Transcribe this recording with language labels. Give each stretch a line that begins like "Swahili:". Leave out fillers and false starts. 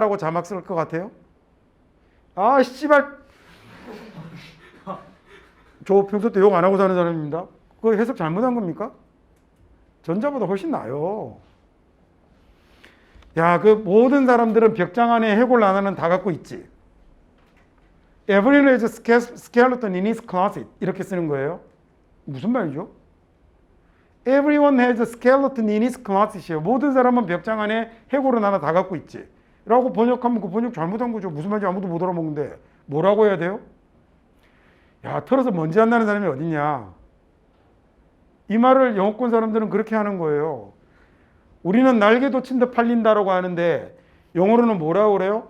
Korean: 라고 자막 쓸 것 같아요. 아 씨발. 저 평소 때 욕 안 하고 사는 사람입니다. 그거 해석 잘못한 겁니까? 전자보다 훨씬 나아요. 야, 그 모든 사람들은 벽장 안에 해골 하나는 다 갖고 있지.
English: Everyone has a skeleton in his closet.
Korean: 이렇게 쓰는 거예요. 무슨 말이죠?
English: Everyone has a skeleton in his closet이에요.
Korean: 모든 사람은 벽장 안에 해골은 하나 다 갖고 있지. 라고 번역하면 그 번역 잘못한 거죠. 무슨 말인지 아무도 못 알아먹는데 뭐라고 해야 돼요? 야, 털어서 먼지 안 나는 사람이 어딨냐. 이 말을 영어권 사람들은 그렇게 하는 거예요. 우리는 날개 돋친 듯 팔린다라고 하는데 영어로는 뭐라고 그래요?